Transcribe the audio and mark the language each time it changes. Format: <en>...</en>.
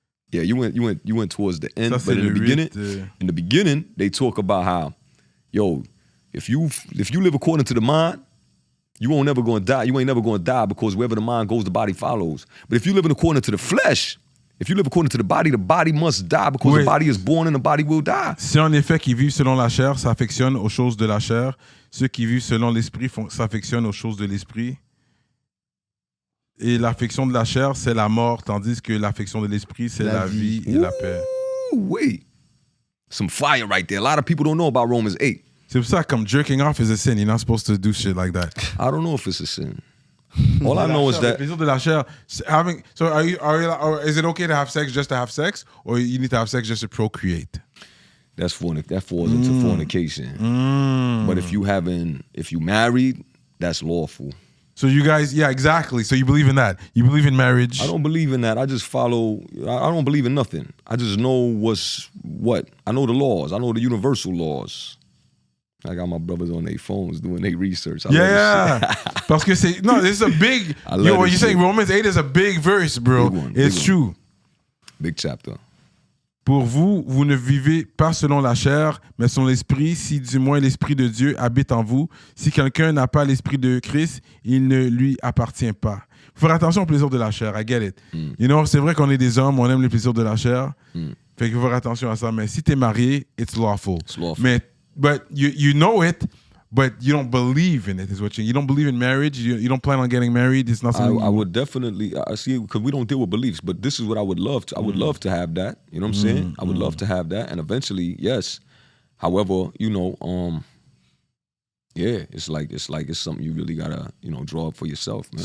<en>Yeah, you went towards the end,</en> <fr>Ça,</fr> <en>but in the beginning, they talk about how, yo, if you live according to the mind, you ain't never going to die because wherever the mind goes, the body follows. But if you live according to the flesh, if you live according to the body must die because the body is born and the body will die.</en> <fr>Si en effet qui vivent selon la chair s'affectionnent aux choses de la chair, ceux qui vivent selon l'esprit s'affectionnent aux choses de l'esprit. Et l'affection de la chair, c'est la mort, tandis que l'affection de l'esprit, c'est la vie et la paix.</fr> <en>Wait. Some fire right there. A lot of people don't know about Romans 8.</en> <fr>C'est pour ça, comme</fr> <en>jerking off is a sin. You're not supposed to do shit like that. I don't know if it's a sin. All I know is</en> <fr>Le</fr> <en>that</en> <fr>plaisir de la chair.</fr> <en>So or is it okay to have sex just to have sex, or you need to have sex just to procreate? that falls into fornication. But if you married, that's lawful. So you guys, yeah, exactly. So you believe in that? You believe in marriage? I don't believe in that. I just follow. I don't believe in nothing. I just know what's what. I know the laws. I know the universal laws. I got my brothers on their phones doing their research. Yeah.</en> <fr>Parce que c'est</fr> <en>no, this is a big. What you're saying, Romans 8 is a big verse, bro. It's true. Big chapter.</en> <fr>Pour vous, vous ne vivez pas selon la chair, mais selon l'esprit, si du moins l'esprit de Dieu habite en vous. Si quelqu'un n'a pas l'esprit de Christ, il ne lui appartient pas. Faut faire attention au plaisir de la chair,</fr> <en>I get it. You know,</en> <fr>c'est vrai qu'on est des hommes, on aime les plaisirs de la chair. Fait qu'il faut faire attention à ça. Mais si t'es marié,</fr> <en>it's lawful. It's lawful. Mais, but you know it, but you don't believe in it, is what you don't believe in marriage. You don't plan on getting married. It's not something. I would definitely. I see, because we don't deal with beliefs, but this is what I would love to. I would love to have that. You know what I'm saying? I would love to have that, and eventually, yes. However, you know, yeah, it's something you really gotta, you know, draw up for yourself, man.</en>